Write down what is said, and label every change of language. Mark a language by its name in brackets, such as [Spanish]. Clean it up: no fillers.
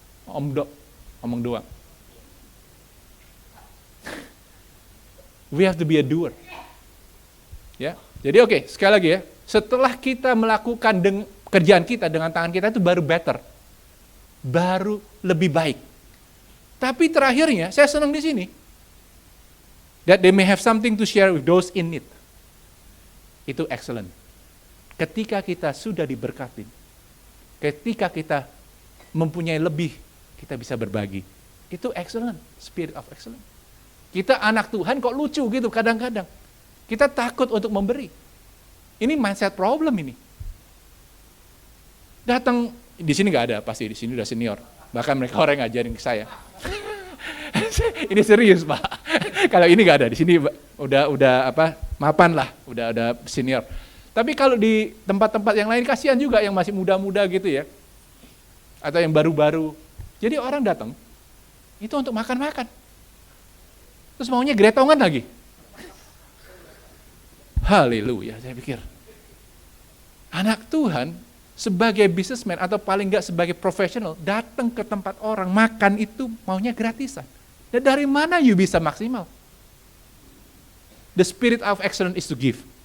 [Indonesian] Omong doang. [English] We have to be a doer. [Indonesian] Ya, jadi oke, sekali lagi ya. Setelah kita melakukan kerjaan kita dengan tangan kita itu baru better, baru lebih baik. Tapi terakhirnya saya senang di sini, [English] that they may have something to share with those in need. [Indonesian] Itu excellent. Ketika kita sudah diberkati, ketika kita mempunyai lebih, kita bisa berbagi. Itu excellent, [English] spirit of excellence. [Indonesian] Kita anak Tuhan kok lucu gitu kadang-kadang. Kita takut untuk memberi. Ini mindset problem ini. Datang, di sini nggak ada, pasti di sini udah senior. Bahkan mereka orang yang ngajarin ke saya. Ini serius Pak. Kalau ini nggak ada, di sini udah mapan lah, udah senior. Tapi kalau di tempat-tempat yang lain kasihan juga yang masih muda-muda gitu ya. Atau yang baru-baru. Jadi orang datang, itu untuk makan-makan. Terus maunya gretongan lagi. Haleluya, saya pikir. Anak Tuhan sebagai businessman atau paling enggak sebagai profesional datang ke tempat orang makan itu maunya gratisan. Dan dari mana you bisa maksimal? [English] The spirit of excellence is to give.